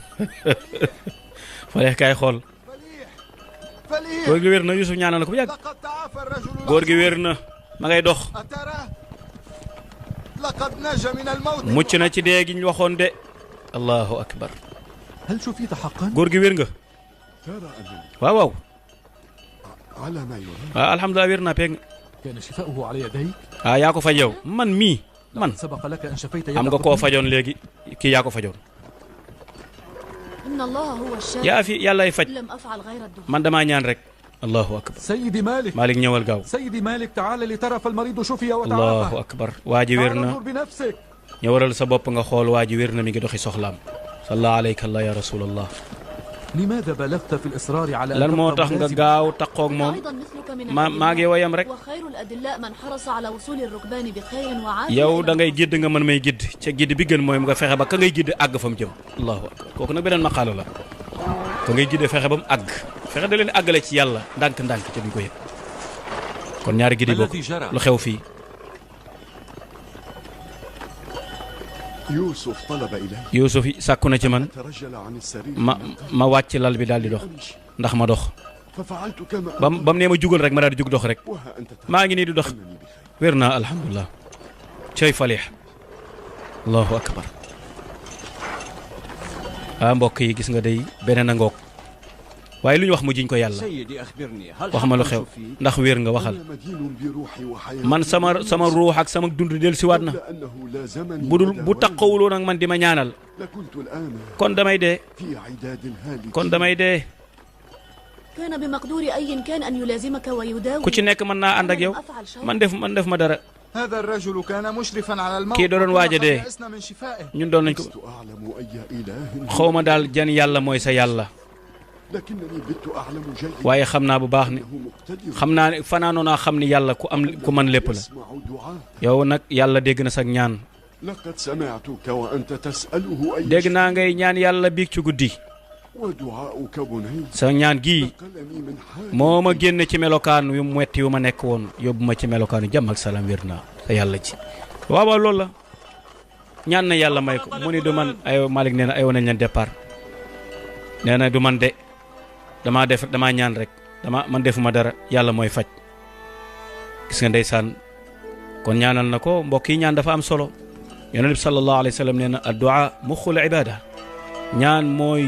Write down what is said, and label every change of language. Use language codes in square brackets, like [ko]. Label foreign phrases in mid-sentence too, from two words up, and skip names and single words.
[wo] Falih kaay xool góor gi wér na Yusuf ñaanal na ko bu yàgg góor gi wér na ma ngay dox mucc na ci dee gi ñu waxoon de [ar] الله أكبر. هل شفيت حقا؟ [wo] góor gi wér nga waaw waaw alhamdulilah wér naa peeg [ar] كان شفاؤه على يديك؟ [wo] yaa ko faj yow man mii man [ar] سبق لك أن شفيت [wo] am nga koo fajoon léegi kii yaa ko fajoon [ar] إن الله هو الشافي [wo] yaa fi yàllay faj [ar] لم أفعل غير الدعاء. [wo] man damaa ñaan rek [ar] الله أكبر. سيدي مالك [wo] Malick ñëwal gaaw [ar] سيدي مالك تعال لترى فالمريض شفي allahu وتعافى [wo] akbar waa ji wér [ar] تعال [wo] na [ar] انظر بنفسك. [wo] ñëwaral sa bopp nga xool waa ji wér na mi ngi doxi soxlaam [ar] صلى عليك الله يا رسول الله. لماذا بلغت في الإصرار على [wo] lan moo tax nga gaaw taqoog moom [ar] أيضا مثلك من [wo] maa ngi woyam rek [ar] وخير الأدلاء من حرص على وصول الركبان بخير وعافية. [wo] yow da ngay gidd nga mën may gidd ca gidd bi gën mooy nga fexe ba ka ngay gidd àgg fa mu jëm [ar] الله أكبر [wo] kooku nag beneen maqaala la ka ngay gidd fexe ba mu àgg fexe da leen àggale ci yàlla ndànk-ndànk ca duñ ko yëg kon ñaari giddi bokk lu xew fii. [ar] يوسف طلب إلي [wo] Yuusuf sàkku na ci man [ar] ترجل عن السرير [wo] ma wàcc lal bi daal di dox ndax ma dox [ar] ففعلت كما [wo] ba mu nee ma jugal rek ma daal di jug dox rek [ar] وها أنت [wo] maa ngi nii di dox [ar] أنني بخير [wo] wér naa alhamdulilah cey Falih [ar] الله أكبر. [wo] mbokk yi gis nga day beneen a ngoog waaye lu ñu wax mu jiñ ko yàlla [ar] سيدي أخبرني هل [wo] wax ma lu xew ndax wér nga waxal [ar] أنا مدين بروحي وحياتي [wo] man sama ruux ak sama dund del si waat na [ar] لأنه لازمني [wo] bu taqawuloon ak man di ma ñaanal [ar] لكنت الآن [wo] kon damay dee [ar] في عداد هالك [wo] kon damay dee [ar] كان بمقدور أي كان أن يلازمك ويداوي. [wo] ku ci nekk mën naa ànd ak yow man def ma dara [ar] هذا الرجل كان مشرفا على الموت [wo] kii doon waaja dee [ar] يأسنا من شفائه. [wo] ñun doon nañ ko [ar] لست أعلم أي إله [wo] xawma daal jan yàlla mooy sa yàlla [ar] لكنني بت أعلم جيدا [wo] waaye xam naa bu baax ni [ar] أنه مقتدر [wo] xam naa ne fanaanoo naa xam ni yàlla ku mën lépp la [ar] يسمع دعاء [wo] yow nag yàlla dégg na sag ñaan [ar] لقد سمعتك وأنت تسأله أي [wo] dégg [ar] شيء [wo] naa ngay ñaan yàlla biig ci guddi [ar] ودعاؤك بني [wo] sa ñaan gii [ar] نقلني من حال [wo] moo ma génn ci melokaan yu metti yu ma nekk woon yóbbu ma ci melokaanu jàmm ak salaam wér naa sa yàlla ci waaw waaw loolu la ñaan na yàlla may ko mu ni du man ay Malick nee na ay nañ leen départ nee na du man de damaa ñaan rek man defuma dara yàlla mooy faj gis nga ndeysaan kon ñaanal na ko mbokk yi ñaan dafa am solo yonent bi [ar] صلى الله عليه وسلم [wo] nee na [ar] الدعاء مخ العبادة [wo] ñaan mooy